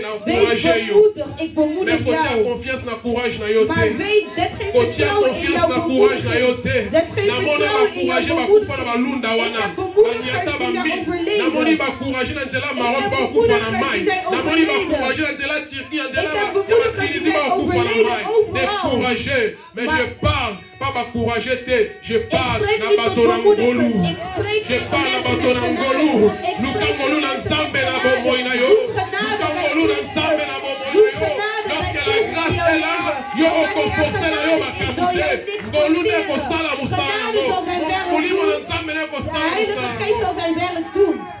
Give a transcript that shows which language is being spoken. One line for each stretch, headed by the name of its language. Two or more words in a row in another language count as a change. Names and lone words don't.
Dutch: Wees bemoedigd, ik bemoedig jou. Maar weet, zet geen vertrouwen in jouw bemoediging. Zet geen vertrouwen in jouw bemoediging. Ik heb bemoedigers die daar overleven. Ik heb bemoedigers die zijn overleden. Ik heb bemoedigers die zijn overleden overal.
French: Mais je parle, pas m'encourager, je parle
Dutch: Ik spreek niet tot bemoedigers, ik spreek niet tot mensen met genade. Ik spreek niet met mensen met genade. Doe genade bij Christus. Doe genade bij Christus in jouw leven. Wanneer er genade is, zal jij niks forceren. Genade zal zijn werk doen. De Heilige Geest zal zijn werk doen.